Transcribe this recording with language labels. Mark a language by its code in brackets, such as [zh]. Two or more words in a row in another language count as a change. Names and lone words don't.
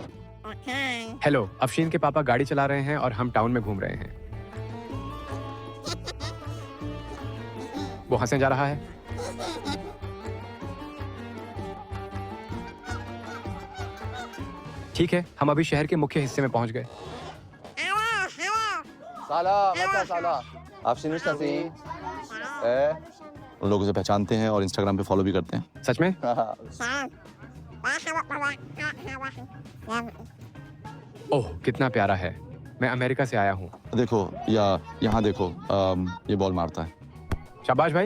[hi] हेलो, अफशीन के पापा गाड़ी चला रहे हैं और हम टाउन में घूम रहे हैं। वो हंसे जा रहा है। ठीक है, हम अभी शहर के मुख्य हिस्से में पहुंच गए। [fa] سلام بچه‌ها سلام افشین میشناسی؟ اه؟ [hi] उन लोगों से पहचानते हैं और इंस्टाग्राम पे फॉलो भी करते हैं। सच में? ओह, कितना प्यारा है। मैं अमेरिका से आया हूँ। देखो या यहाँ देखो, ये बॉल मारता है। शाबाश भाई।